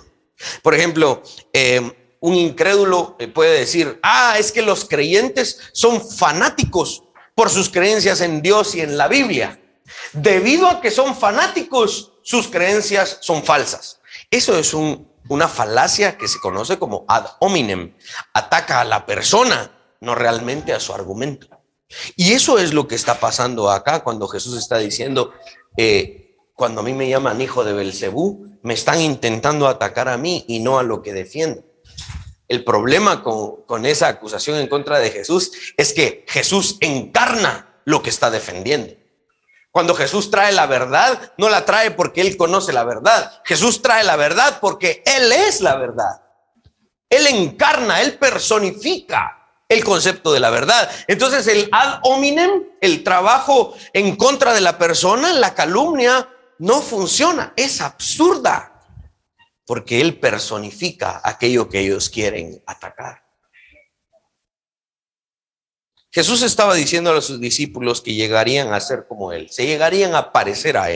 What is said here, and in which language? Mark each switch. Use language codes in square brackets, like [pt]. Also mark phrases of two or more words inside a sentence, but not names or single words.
[es] Por ejemplo, un incrédulo puede decir: es que los creyentes son fanáticos por sus creencias en Dios y en la Biblia. Debido a que son fanáticos, sus creencias son falsas. Eso es una falacia que se conoce como [la] ad hominem. [es] Ataca a la persona, no realmente a su argumento. Y eso es lo que está pasando acá cuando Jesús está diciendo: cuando a mí me llaman hijo de Belcebú, me están intentando atacar a mí y no a lo que defiendo. El problema con esa acusación en contra de Jesús es que Jesús encarna lo que está defendiendo. Cuando Jesús trae la verdad, no la trae porque él conoce la verdad. Jesús trae la verdad porque él es la verdad. Él encarna, él personifica el concepto de la verdad. Entonces el [la] ad hominem, [es] el trabajo en contra de la persona, la calumnia, no funciona, es absurda, porque él personifica aquello que ellos quieren atacar. Jesús estaba diciendo a sus discípulos que llegarían a ser como él, se llegarían a parecer a él.